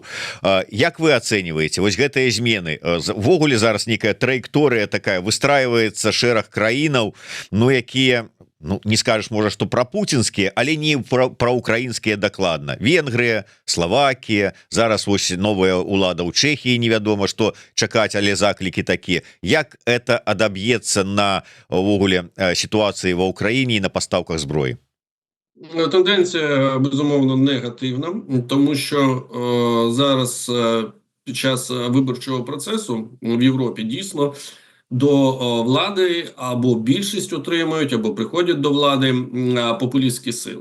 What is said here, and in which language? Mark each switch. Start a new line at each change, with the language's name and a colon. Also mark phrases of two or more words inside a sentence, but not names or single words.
Belarusian: Як вы ацэньваеце вось гэтыя змены? Ввогуле зараз нейкая траекторыя такая, выстраиваецца шэраг краінаў, ну якія, ну не скажешь, можа, што прапуцінскія, але не праўкраінскія дакладна. Венгрыя, Словакія, зараз вось новая ўлада ў Чэхіі, невядома што чакаць, але заклікі такія. Як это адаб'ецца на ўвогуле сітуацыі ва Ўкраіне і на пастаўках зброі?
Ukrainian: Тенденція, безумовно, негативна, тому що зараз під час виборчого процесу в Європі дійсно до влади або більшість отримують, або приходять до влади популістські сили.